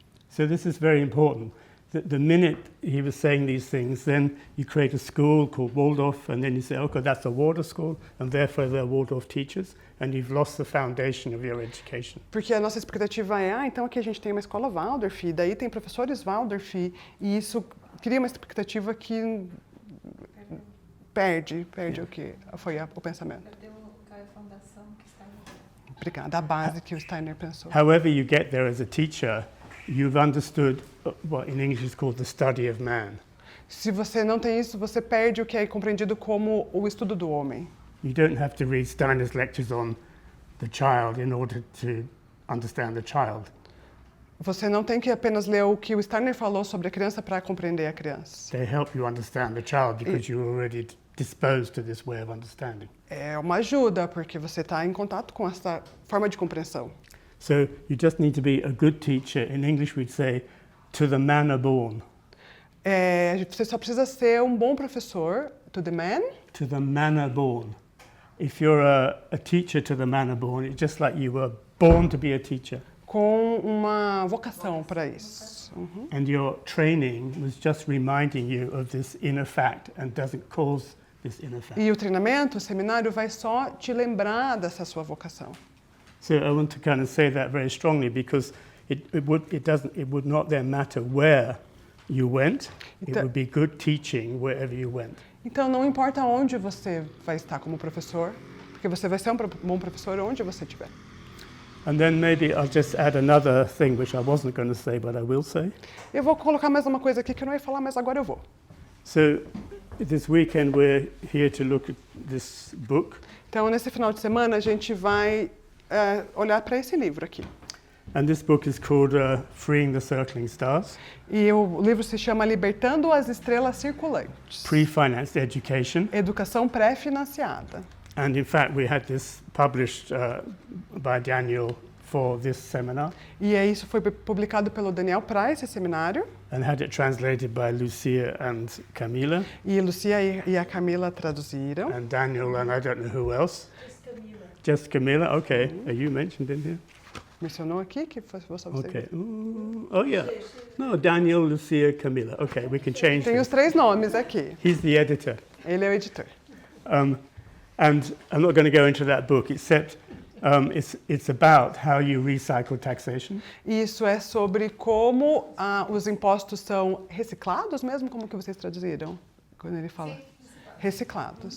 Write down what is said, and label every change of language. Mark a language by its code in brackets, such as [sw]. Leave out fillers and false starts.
[en] So this is very important. The minute he was saying these things, then you create a school called Waldorf, and then you say, okay, that's a Waldorf school, and therefore they're Waldorf teachers, and you've lost the foundation of your education. [pt] Porque a nossa expectativa é, então aqui a gente tem uma escola Waldorf, e daí tem professores Waldorf, e isso cria uma expectativa que perde o que foi o pensamento. Perdeu a fundação que está Obrigada, a base que o Steiner pensou. [en] However you get there as a teacher, you've understood what in English is called the study of man. [pt] Se você não tem isso, você perde o que é compreendido como o estudo do homem. [en] You don't have to read Steiner's lectures on the child in order to understand the child. [pt] Você não tem que apenas ler o que o Steiner falou sobre a criança para compreender a criança. [en] They help you understand the child because you're already disposed to this way of understanding. [pt] É uma ajuda, porque você está em contato com essa forma de compreensão. [en] So you just need to be a good teacher. In English, we'd say, to the manner born. [pt] Você só precisa ser um bom professor, [en] to the man, To the manner born. If you're a teacher to the manner born, it's just like you were born to be a teacher. [pt] com uma vocação para isso. Uhum. [en] And your training was just reminding you of this inner fact and doesn't cause this inner fact. [pt] E o treinamento, o seminário, vai só te lembrar dessa sua vocação. [en] So I want to kind of say that very strongly because it would not then matter where you went. It [pt] Então- [en] would be good teaching wherever you went. [pt] Então, não importa onde você vai estar como professor, porque você vai ser um bom professor onde você estiver. [en] And then maybe I'll just add another thing which I wasn't going to say, but I will say. [pt] Eu vou colocar mais uma coisa aqui que eu não ia falar, mas agora eu vou. [en] So this weekend we're here to look at this book, [pt] Então, nesse final de semana, a gente vai olhar para esse livro aqui. [en] and this book is called Freeing the Circling Stars, [pt] E o livro se chama Libertando as Estrelas Circulantes. [en] Pre-Financed Education. [pt] Educação pré-financiada. [en] And in fact, we had this published by Daniel for this seminar [pt] E isso foi publicado pelo Daniel para esse seminário. [en] and had it translated by Lucia and Camila [pt] E Lucia e a Camila traduziram. [en] and Daniel and I don't know who else. [pt] Camila. [en] Just Camila, okay. Are you mentioned in here? [pt] mencionou aqui, que foi só você. [en] Okay. Oh, yeah. No, Daniel, Lucia, Camila. Okay, we can change [pt] Tem [en] this. [pt] os 3 nomes aqui. [en] He's the editor. [pt] Ele é o editor. [en] And I'm not going to go into that book, except it's about how you recycle taxation. [pt] Isso é sobre como os impostos são reciclados mesmo? Como que vocês traduziram? Quando ele fala reciclados.